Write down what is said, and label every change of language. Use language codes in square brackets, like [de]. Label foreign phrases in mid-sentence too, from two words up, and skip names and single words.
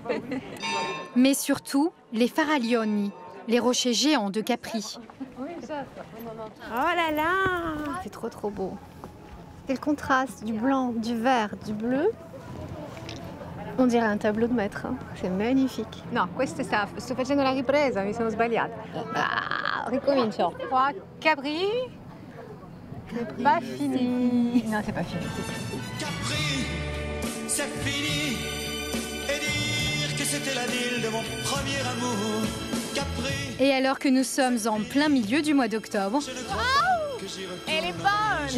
[fr] Mais surtout, les Faraglioni, les rochers géants de Capri. Oh là là! C'est trop beau. Et le contraste du blanc, du vert, du bleu, on dirait un tableau de maître. Hein. C'est magnifique. [it] No, questo sto facendo la ripresa, mi sono sbagliata. Ricomincio. Qua, Capri. [fr] C'est pas fini. Non, c'est pas fini. Capri, c'est fini. Et dire que c'était la ville de mon premier amour. Capri. Et alors que nous sommes en plein milieu du mois d'octobre, Elle est bonne.